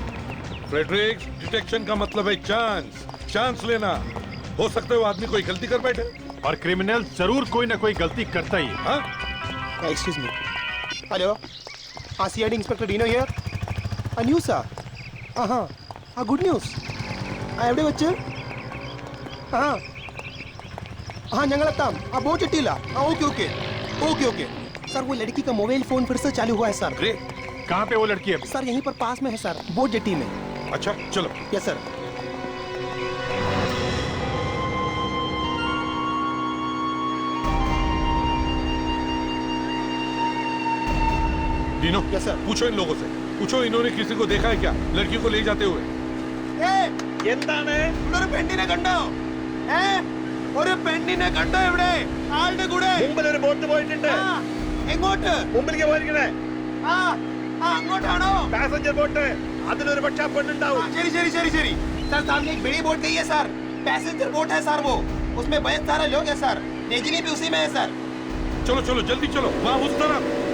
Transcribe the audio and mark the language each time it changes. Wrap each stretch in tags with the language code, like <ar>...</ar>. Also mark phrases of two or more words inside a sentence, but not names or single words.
<hi>फ्रेडरिक, डिटेक्शन का मतलब है चांस, चांस लेना। हो सकता है वो आदमी कोई गलती कर बैठे, और क्रिमिनल जरूर कोई ना कोई गलती करता ही है। हाँ?</hi> <en>excuse me, hello, CID inspector Dino here. news sir? हाँ, good news</en> <ml>എവിടെ വെച്ച്? हाँ ഞങ്ങളെത്താം. बहुत चिट्टीला.</ml> <hi>ओके सर, वो लड़की का</hi> <en>mobile phone</en> <hi>फिर से चालू हुआ है सर। कहाँ पे वो लड़की है? सर यहीं पर पास में है सर,</hi> <en>boat jetty</en> <hi>में। अच्छा चलो।</hi> <en>yes sir. Dino, yes sir.</en> <hi>पूछो इन लोगों से, पूछो इन्होंने किसी को देखा है क्या लड़की को ले जाते हुए?</hi> <ml>ഒരു പെണ്ണിനെ കണ്ടോ? ഒരു പെണ്ണിനെ കണ്ടോ ഇവിടെ? ആളുടെ കൂടെ മുമ്പിൽ ഒരു ബോട്ട് പോയിട്ടുണ്ട്. എങ്ങോട്ട്? മുമ്പിലേക്ക് പോയിരിക്കണേ. അങ്ങോട്ടാണോ?</ml> <en>passenger boat.</en> <ml>അതിലൊരു പക്ഷേ പെണ്ണുണ്ടാവും.</ml> <hi>ശരി सर, सामने एक बड़ी बोट गई है सर,</hi> <en>passenger boat</en> <hi>है सर, वो उसमें बहुत सारे लोग हैं सर, रजनी भी उसी में है सर। चलो जल्दी चलो, वहाँ उस तरफ।</hi>